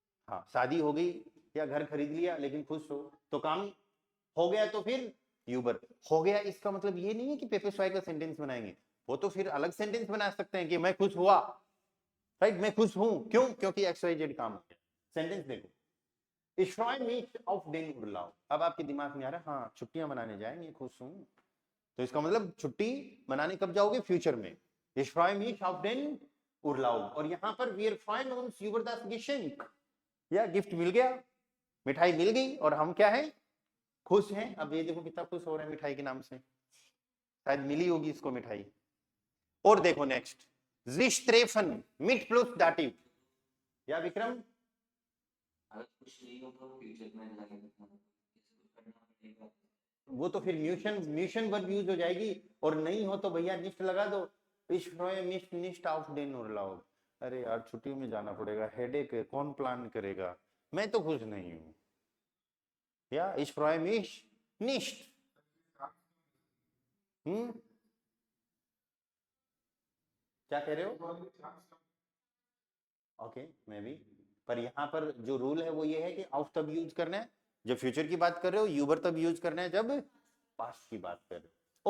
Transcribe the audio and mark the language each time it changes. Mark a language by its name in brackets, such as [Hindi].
[Hindi] हाँ, शादी हो गई या घर खरीद लिया लेकिन खुश हो, तो काम हो गया, तो फिर यूबर हो गया। इसका मतलब ये नहीं है कि पेपर स्वाई का सेंटेंस बनाएंगे, वो तो फिर अलग सेंटेंस बना सकते हैं कि मैं खुश हुआ, राइट, मैं खुश हूं, क्यों, क्योंकि एक्स वाई जेड काम हो गया। [German] सेंटेंस देखो, Ich freue mich auf den Urlaub। [Hindi] अब आपके दिमाग में आ रहा है, हाँ छुट्टियां मनाने जाएंगे, खुश हूं, तो इसका मतलब छुट्टी मनाने कब जाओगे, फ्यूचर में। [German] Ich freue mich auf den Urlaub। [Hindi] और यहां पर [German] wir freuen uns über das Geschenk, [Hindi] या गिफ्ट मिल गया, मिठाई मिल गई, और हम क्या है, खुश हैं। अब ये देखो कितना खुश हो रहे हैं मिठाई के नाम से, शायद मिली होगी इसको मिठाई। और देखो next, [German] sich treffen mit plus dativ, या विक्रम, [Hindi] अगर कुछ नहीं हो तो फ्यूचर में लगेगा, वो तो फिर म्यूशन म्यूशन वर्ब यूज हो जाएगी, और नहीं हो तो भैया निष्ठ लगा दो। [German] Ich freue mich nicht auf den Urlaub। [Hindi] अरे यार छुट्टियों में जाना पड़ेगा, हेडेक है, कौन प्लान करेगा, मैं तो खुश नहीं हूँ, या [German] Ich freue mich nicht। [Hindi] क्या कह रहे हो, ओके मैं भी, पर यहाँ पर जो रूल है वो ये है कि ऑफ तब यूज करना है जब फ्यूचर की बात कर रहे हो, यूबर तब यूज करना है जब पास्ट की बात कर रहे हो।